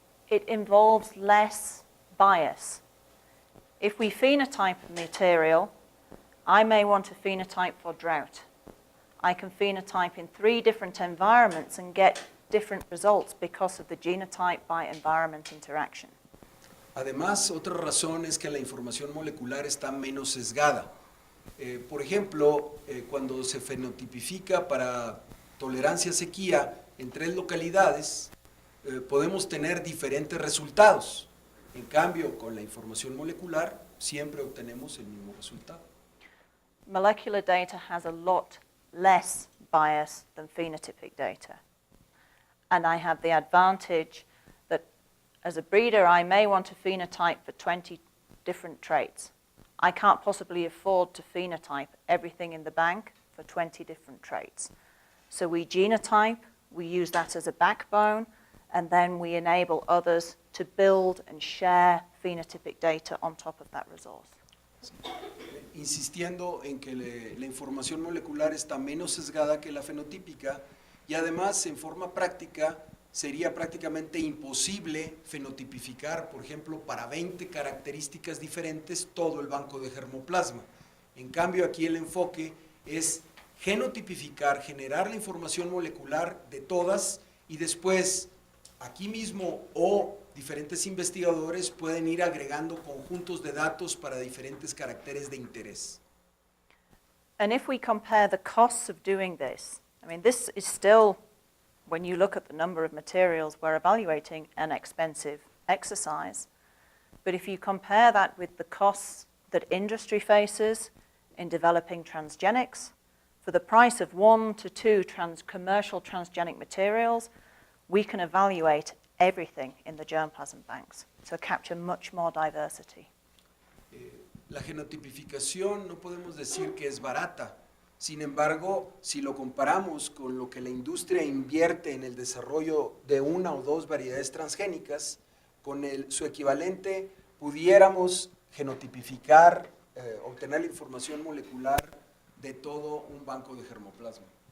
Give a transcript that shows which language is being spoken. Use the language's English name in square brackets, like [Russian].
[English] It involves less bias. If we phenotype a material, I may want a phenotype for drought. I can phenotype in 3 different environments and get different results because of the genotype by environment interaction. [Spanish] Además, otra razón es que la información molecular está menos sesgada. Por ejemplo, cuando se fenotipifica para tolerancia a sequía en 3 localidades, podemos tener diferentes resultados. En cambio, con la información molecular, siempre obtenemos el mismo resultado. [English] Molecular data has a lot less bias than phenotypic data. And I have the advantage that as a breeder, I may want a phenotype for 20 different traits. I can't possibly afford to phenotype everything in the bank for 20 different traits. So we genotype, we use that as a backbone, and then we enable others to build and share phenotypic data on top of that resource. [Spanish] Insistiendo en que la información molecular está menos sesgada que la fenotípica y además en forma práctica sería prácticamente imposible fenotipificar, por ejemplo, para 20 características diferentes todo el banco de germoplasma. En cambio, aquí el enfoque es genotipificar, generar la información molecular de todas y después aquí mismo o diferentes investigadores pueden ir agregando conjuntos de datos para diferentes caracteres de interés. [English] And if we compare the costs of doing this, I mean, this is still, when you look at the number of materials we're evaluating, an expensive exercise. But if you compare that with the costs that industry faces in developing transgenics, for the price of 1 to 2 commercial transgenic materials, we can evaluate everything in the germplasm banks, so capture much more diversity. [Spanish] La genotipificación no podemos decir que es barata. Sin embargo, si lo comparamos con lo que la industria invierte en el desarrollo de 1 o 2 variedades transgénicas, con su equivalente pudiéramos genotipificar, obtener la información molecular de todo un banco de germoplasma.